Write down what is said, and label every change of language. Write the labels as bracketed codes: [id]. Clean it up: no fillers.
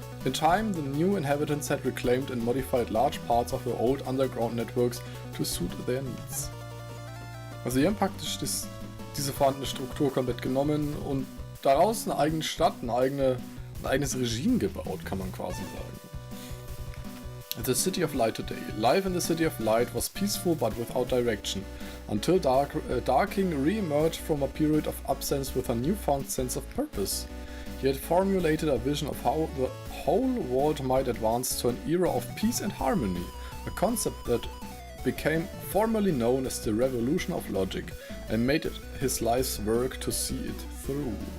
[en] In time, the new inhabitants had reclaimed and modified large parts of the old underground networks to suit their needs. [de] Also die haben praktisch diese vorhandene Struktur komplett genommen und daraus eine eigene Stadt, ein eigenes Regime gebaut, kann man quasi sagen. [en] The City of Light today. Life in the City of Light was peaceful but without direction, until Darking re-emerged from a period of absence with a newfound sense of purpose. He had formulated a vision of how the whole world might advance to an era of peace and harmony, a concept that became formally known as the Revolution of Logic, and made it his life's work to see it through.